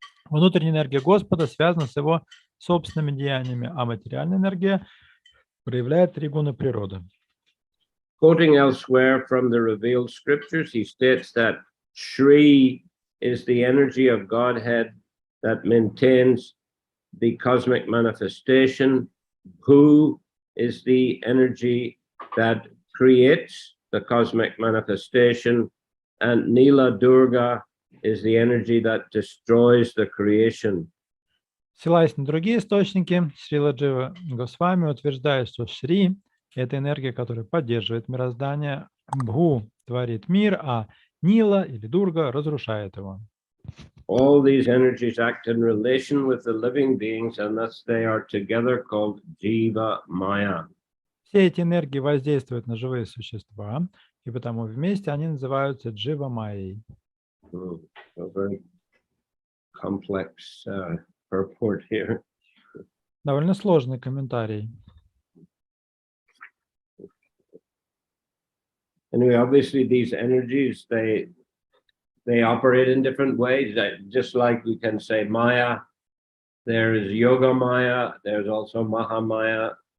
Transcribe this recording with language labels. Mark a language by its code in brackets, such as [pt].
[ru] Внутренняя энергия Господа связана с его собственными деяниями, а материальная энергия проявляет три гуна природы. [en] Quoting elsewhere from the revealed scriptures, he states that Shri is the energy of Godhead that maintains the cosmic manifestation. Bhu is the energy that creates the cosmic manifestation, and Nila Durga is the energy that destroys the creation. [ru] Ссылаясь на другие источники, Шрила Джива Госвами утверждает, что Шри – это энергия, которая поддерживает мироздание, Бху творит мир, а Нила или Дурга разрушает его. [en] All these energies act in relation with the living beings, and thus they are together called Jiva Maya. [ru] Все эти энергии воздействуют на живые существа, и потому вместе они называются Джива Майей. [en] So very complex purport here. [ru] Довольно сложный комментарий. [en] Anyway, obviously these energies, they operate in different ways. Just like we can say Maya, there is Yoga Maya, there's also Maha Maya.